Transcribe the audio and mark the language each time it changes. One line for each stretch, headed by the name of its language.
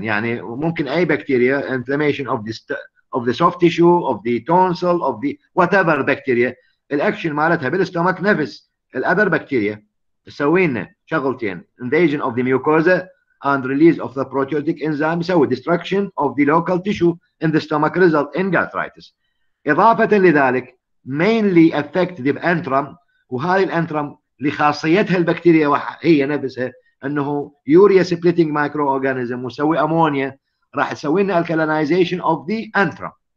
Arabic: يعني ممكن اي بكتيريا
English: inflammation of the soft tissue, of the tonsil, of the whatever bacteria.
Arabic: الاكشن مالتها بالاستومك نفس الاذر بكتيريا. تسوي لنا شغلتين:
English: invasion of the mucosa and release of the proteolytic enzyme يسوي destruction of the local tissue in the stomach, result in gastritis.
Arabic: إضافة لذلك
English: mainly affect the antrum،
Arabic: وهذه الانترم لخاصيتها البكتيريا هي نفسها انه يوريا سبليتنج مايكرو اورجانيزم ويسوي امونيا، راح يسوي لنا الكالينايزيشن اوف ذا انترم.